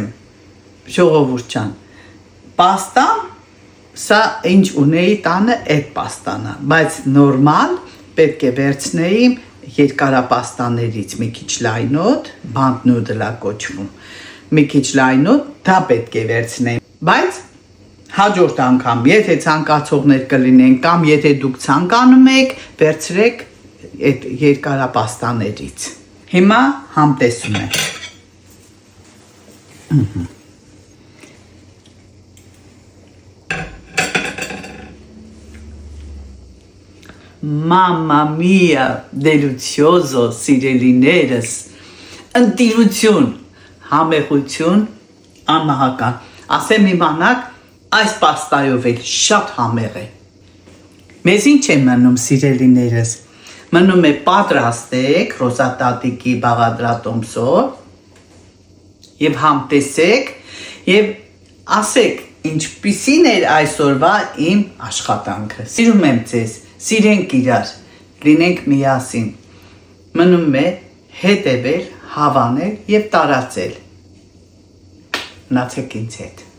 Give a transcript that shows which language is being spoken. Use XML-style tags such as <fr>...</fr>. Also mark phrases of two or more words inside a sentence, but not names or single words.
<hy>ժողովուրդ ջան, պաստան, սա ինչ ունեի տանը այդ պաստանա, բայց նորմալ պետք է վերցնեի երկարապաստաներից մի քիչ լայնոտ, բանդ նուդլա կոչվում, մի քիչ լայնոտ, դա պետք է վերցնեի, բայց հաջորդ անգամ, եթե ցանկացողներ կլինեն կամ եթե դուք ցանկանում եք, վերցրեք այդ երկարապաստաներից։ Հիմա համտեսում եմ։</hy> <it>Mamma mia, delizioso,</it> <hy>սիրելիներս, ընտիրություն, համեղություն, անմահական, ասեմ իմանաք, այս պաստայով էլ շատ համեղ է, մեզ ինչ է մնում սիրելիներս, մնում է պատրաստեք ռոզատատիկի բաղադրատոմսով և համտեսեք և ասեք ինչպիսին էր այսօրվա իմ աշխատանքը, սիրում եմ ձեզ, սիրենք իրար, լինենք միասին, մնում է հետևել, հավանել և տարածել, մնացեք ինձ հետ։</hy>